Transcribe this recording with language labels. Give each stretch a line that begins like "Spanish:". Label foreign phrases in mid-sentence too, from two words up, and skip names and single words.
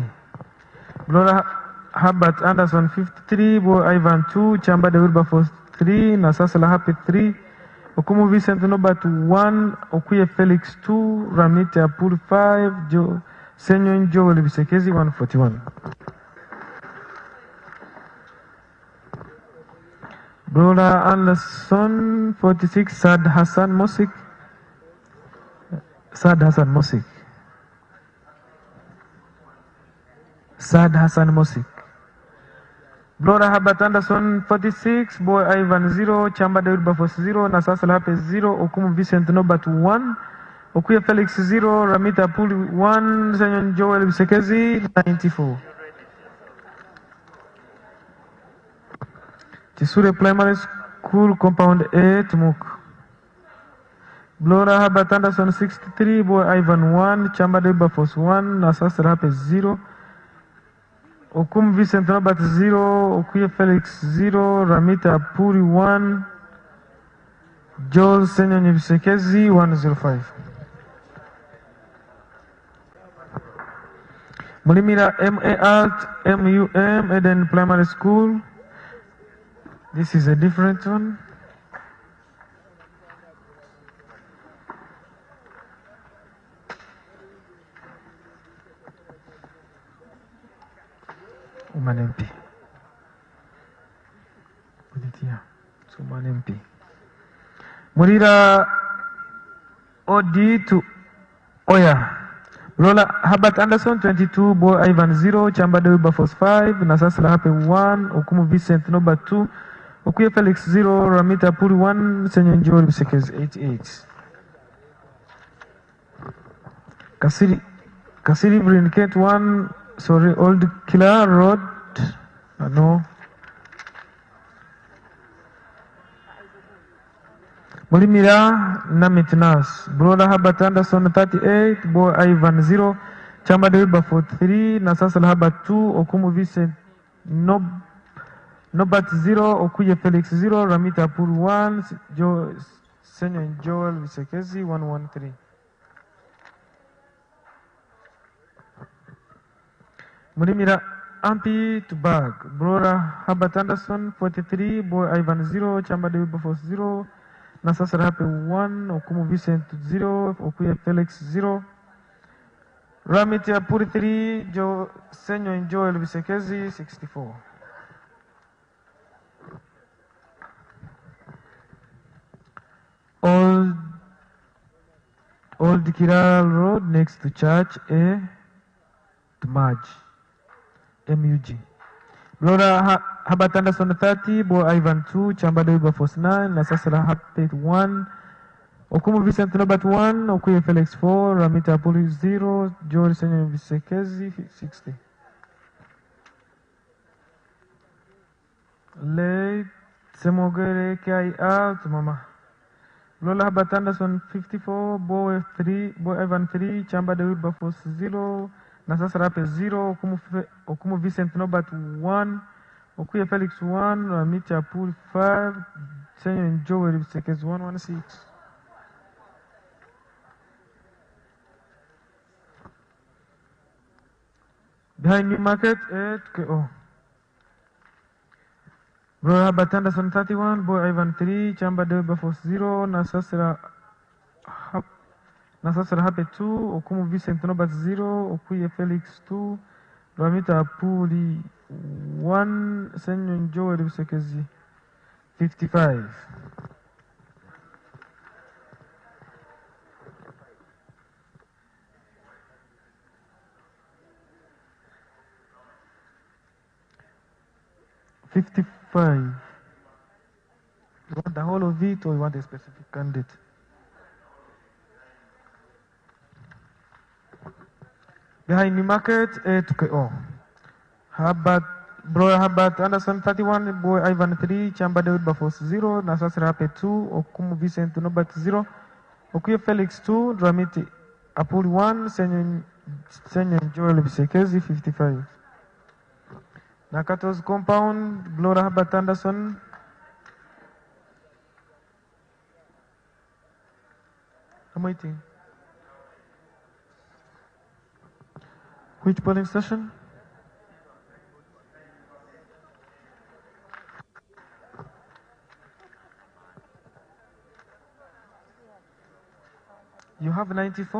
English: Brother Herbert Anderson 53, Boy Ivan 2, Chamba de Wilberforce 3, Nasasela Happy 3, Okumu Vincent Nobat 1, Okuye Felix 2, Ramiti Apuri 5, Senyon Joel Bisekezi 141. Brother Anderson 46, Sad Hassan Mosik. Sad Hassan Mosik. Brother Herbert Anderson 46, Boy Ivan 0, Chamba de Wilberforce 0, Nasasela Happy 0, Okumu Vincent Nobat 1, Okuye Felix 0, Ramita Apuri 1, Senyon Joel Bisekezi 94. Chisure Primary School Compound A Tumuk. Brother Herbert Anderson 63, Boy Ivan 1, Chamba de Wilberforce 1, Nasasela Happy 0, Okum Vincent Robert 0, Okuye Felix 0, Ramita Puri 1, Joel Senyonyi Bisekezi 105. Mulimira MA Alt MUM Eden Primary School. This is a different one. Woman MP. Put it here. It's Woman MP. Murira OD to Oya. Lola Herbert Anderson 22, Boy Ivan 0, Chamba Deuba Force 5, Nasasla Hape 1, Okumu Vincent Noba 2, Okuye Felix 0, Ramita Puri 1, Senyon Joel Bisekez 88. Kasiri Brinkett 1, sorry, Old Killer Road, no. Mulimira Namitnas, Brola Herbert Anderson 38, Boy Ivan 0, Chamba Deuba 43, Nasasla Habat 2, Okumu Vincent Nobat 0, Okuye Felix 0, Ramita Pur 1, Senyon Joel Bisekezi 113. Mulimira Ampi to Bag, Brola Herbert Anderson 43, Boy Ivan 0, Chamba Deuba Force 0, Nasasra Hape 1, Okumu Vincent 0, Okuye Felix 0, Ramitia Puri 3, Senyo Joel Bisekezi 64. Old Kiral Road next to church A to March MUG. Laura Herbert Anderson 30, Boy Ivan 2, Chamba Deuba Force 9, Nasasra Hape 1, Okumu Vincent Nobat 1, Okuye Felix 4, Ramita Puli 0, Joel Senyo Bisekezi 60. Late Semogere KI out, Mama. Lola Herbert Anderson 54, Boy Ivan 3, Chamba Deuba Force 0, Nasasra Hape 0, Okumu Vincent Nobat 1, Okuye Felix 1, Ramita Puli 5, Senyo Joel Bisekezi 116. Behind New Market at KO. Bro Herbert Anderson 31, Boy Ivan 3, Chamba Deuba Force 0, Nasasra Hape 2, Okumu Vincent Nobat 0, Okuye Felix 2, Ramita Puli 1, Senyon Joel Bisekezi 55. You want the whole of it or you want a specific candidate? Behind the market, A to KO. Herbert Anderson 31, Boy Ivan 3, Chamba Deuba Force 0, Nasasra Hape 2, Okumu Vincent Nobat 0, Okuye Felix 2, Dramiti Apuli 1, Senyon Joel Bisekezi 55. Nakato's compound, Gloria Herbert Anderson. I'm waiting. Which polling station? You have 94?